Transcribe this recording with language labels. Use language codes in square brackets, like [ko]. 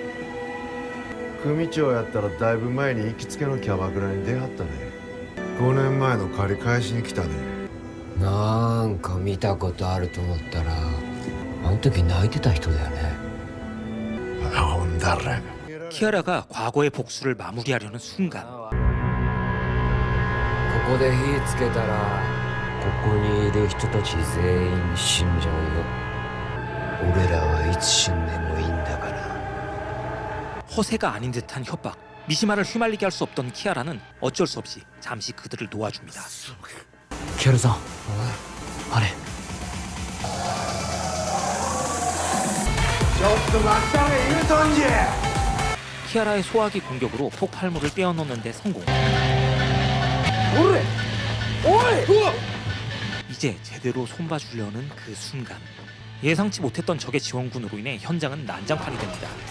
[ja] "組長やったらだいぶ前に行きつけのキャバクラに出会ったね。 5年前の借り返しに来たね。なんか見たことあると思ったらあの時泣いてた人だよね。ほんだら [ko] 키아라가 과거의 복수를 마무리하려는 순간 [ja] ここで火つけたらここにいる人たち全員死んじゃうよ。俺らはいつ死んでもいいんだから。 [ko] 허세가 아닌 듯한 협박. 미시마를 휘말리게 할 수 없던 키아라는 어쩔 수 없이 잠시 그들을 놓아줍니다. [ja] キャルさんあれちょっと待ったれ言うとんじゃ。 [ko] 키아라의 소화기 공격으로 폭발물을 떼어놓는데 성공. 이제 제대로 손봐주려는 그 순간 예상치 못했던 적의 지원군으로 인해 현장은 난장판이 됩니다.